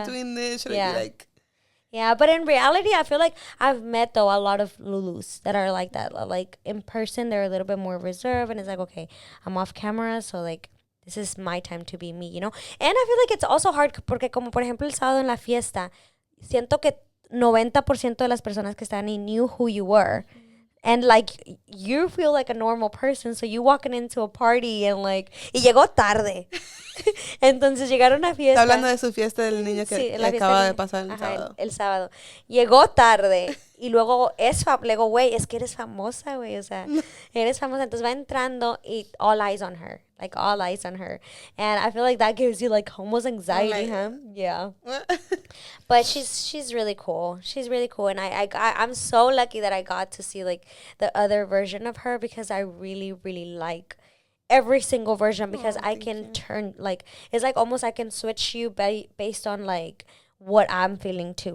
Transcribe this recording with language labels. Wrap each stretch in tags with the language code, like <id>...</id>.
<en>be doing this? Should I Yeah. be, like... Yeah, but in reality, I feel like I've met, though, a lot of Lulus that are like that. Like, in person, they're a little bit more reserved, and it's like, okay, I'm off camera, so, like, this is my time to be me, you know? And I feel like it's also hard,</en> <es>porque como, por ejemplo, el sábado en la fiesta, siento que 90% de las personas que están ahí</es> <en>knew who you were. And, like, you feel like a normal person, so you walking into a party and, like,</en> <es>y llegó tarde. Entonces llegaron a fiesta. Está hablando de su fiesta del niño que Sí, la fiesta acaba del de pasar el ajá, sábado. el sábado. Llegó tarde y luego le digo, güey, es que eres famosa, güey, o sea, eres famosa. Entonces va entrando y</es> <en>all eyes on her, like all eyes on her. And I feel like that gives you like almost anxiety, huh? Yeah. But she's really cool. She's really cool, and I'm so lucky that I got to see like the other version of her because I really really like every single version because I can turn like it's like almost I can switch you based on like what I'm feeling too.</en>